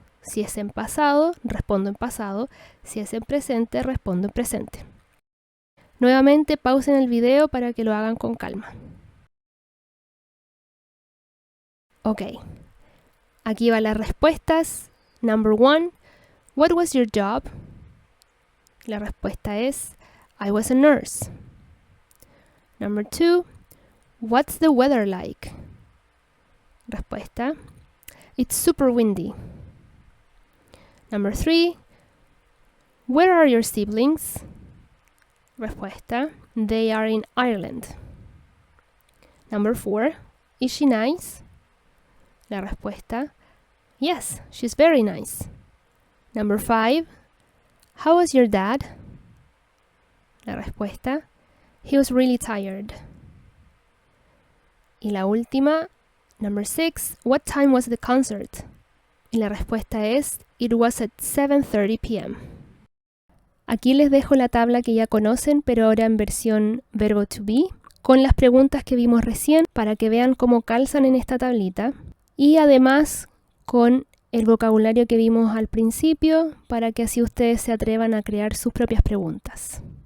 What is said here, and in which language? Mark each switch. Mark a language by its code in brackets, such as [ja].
[es] Si es en pasado, respondo en pasado. Si es en presente, respondo en presente. Nuevamente, pausen el video para que lo hagan con calma. Ok, aquí van las respuestas. [en] Number 1, what was your job? [es] La respuesta es, [en] I was a nurse. Number 2, what's the weather like? Respuesta, it's super windy. Number 3, where are your siblings? Respuesta, they are in Ireland. Number 4, is she nice? [es] La respuesta, [en] yes, she's very nice. Number 5, how was your dad? [es] La respuesta, [en] he was really tired. [es] Y la última, [en] number 6, what time was the concert? [es] Y la respuesta es, [en] it was at 7:30 p.m. [es] Aquí les dejo la tabla que ya conocen, pero ahora en versión verbo to be, con las preguntas que vimos recién para que vean cómo calzan en esta tablita. Y además con el vocabulario que vimos al principio para que así ustedes se atrevan a crear sus propias preguntas.